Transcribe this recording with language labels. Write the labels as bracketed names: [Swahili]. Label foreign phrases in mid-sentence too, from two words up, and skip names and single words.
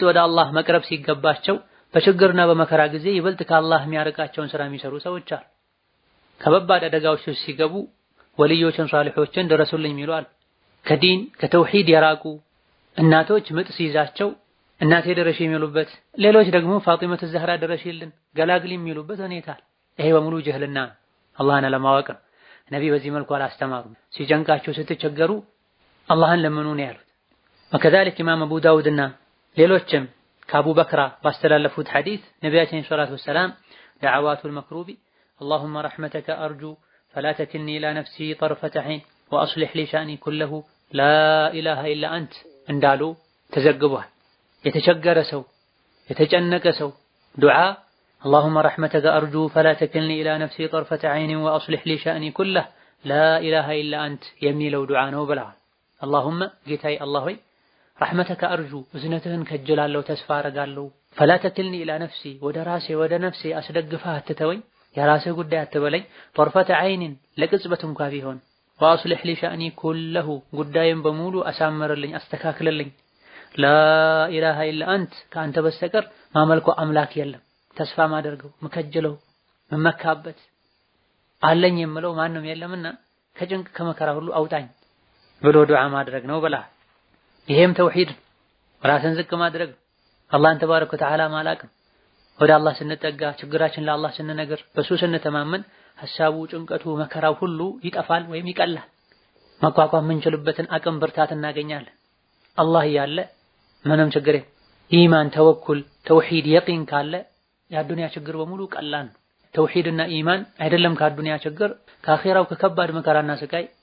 [Amharic] ወደ አላህ መቅረብ ሲገባቸው በችግርና በመከራ ጊዜ ይበልጥ ከአላህ የሚያርቃቸውን ስራ የሚሰሩ ሰዎች አሉ። ከበባድ አደጋዎች ሲገቡ ወልዮችን ሷሊሖችን ድረሱልኝ ይሏል። ከዲን ከተውሂድ የራቁ እናቶች ምጥ ሲይዛቸው እናቴ ድረሽ የሚሉበት፣ ሌሎች ደግሞ ፋጢመቱ ዘህራ ድረሽልን ገላግሊ የሚሉበት ሁኔታ። ይሄ በሙሉ ጀህልና አላህን አለማወቅ ነው። ነቢ በዚህ መልኩ አላስተማሩም። ሲጨንቃቸው ስትቸገሩ አላህን ለምኑ ነው ያሉት። وكذلك ኢማም አቡ ዳውድና ሌሎችም ከአቡ በክራ ባስተላለፉት ሐዲስ ነቢያችን ሰለላሁ ዐለይሂ ወሰለም [Arabic] دعوات المكروب اللهم رحمتك أرجو فلا تكلني إلى نفسي طرفة عين وأصلح لي شأني كله لا إله إلا أنت [Amharic] እንዳሉ ተዘግቧል። የተቸገረ ሰው የተጨነቀ ሰው ዱዓ [Arabic] اللهم رحمتك أرجو فلا تكلني إلى نفسي طرفة عين وأصلح لي شأني كله لا إله إلا أنت [Amharic] የሚለው ዱዓ ነው ብለዋል። اللهم ጌታዬ አላህ ሆይ [Arabic] رحمتك أرجو [Amharic] እዝነትህን ከጀላለሁ ተስፋ አረጋለሁ [Arabic] فلا تكلني إلى نفسي [Amharic] ወደ ራሴ ወደ ነፍሴ አስደግፈህ አትተወኝ የራስህ ጉዳይ አትበለኝ [Arabic] طرفة عين [Amharic] ለቅጽበት እንኳን ቢሆን [Arabic] وأصلح لي شأني كله [Amharic] ጉዳይን በሙሉ አሳምርልኝ አስተካክልልኝ [Arabic] لا إله إلا أنت [Amharic] ከአንተ በስተቀር ማመልኮ አምላክ የለም ተስፋ ማደርገው መከጀለው መመካበት አለኝ የምለው ማንም የለምና ከጭንቅ ከመከራ ሁሉ አውጣኝ ብሎ ዱዓ ማድረግ ነው ብላ። ይሄም ተውሂድ ራስን ዝቅ ማድረግ አላህን ተባረከ ወተዓላ ማላቅ ወደ አላህ ስንጠጋ ችግራችን ለአላህ ስንነግር በሱ ስንተማመን ሐሳቡ ጭንቀቱ መከራው ሁሉ ይጠፋል ወይም ይቀላል። መቋቋም የምንችልበትን አቅም ብርታት እናገኛለን። አላህ ያለ ምንም ችግር ኢማን ተወኩል ተውሂድ የቂን ካለ የአዱንያ ችግር በሙሉ ቀላል ነው። ተውሂድና ኢማን አይደለም ከአዱንያ ችግር ከአኺራው ከከባድ መከራና ስቃይ